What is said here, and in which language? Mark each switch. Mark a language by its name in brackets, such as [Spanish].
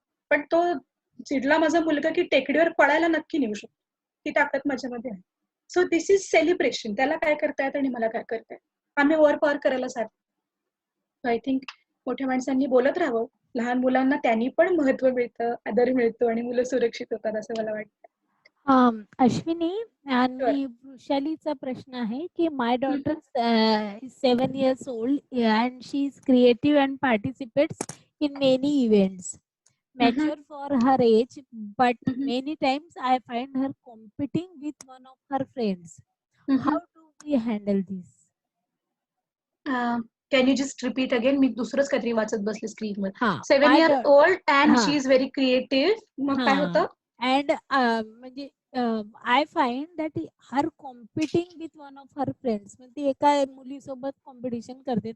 [Marathi] पण तो चिडला माझा मुलगा की टेकडीवर पळायला नक्की नेऊ शकतो. ती ताकद माझ्यामध्ये आहे. [English] So this is celebration. [Marathi] त्याला काय करतायत आणि मला काय करतायत. आम्ही ओव्हर पॉवर करायला साथ. [English] I think [Marathi] मोठ्या माणसांनी बोलत राहावं. लहान मुलांना त्यांनी पण महत्व मिळतं, आदर मिळतो आणि मुलं सुरक्षित होतात असं मला वाटतं. अश्विनी आणि वृषालीचा प्रश्न आहे की [English] My daughter 7 years old and she is creative and participates in many events. Mature for her age, but many times I find her competing with one of her friends. How do we handle this? Can you just repeat again? [Marathi] मी दुसरंच काहीतरी वाचत बसले स्क्रीनवर. 7 [English] my year old and she is very creative. [Marathi] मग काय होतं? [English] And म्हणजे I find that her competing with one of her friends. [Marathi] म्हणजे ती एका मुलीसोबत कॉम्पिटिशन करते.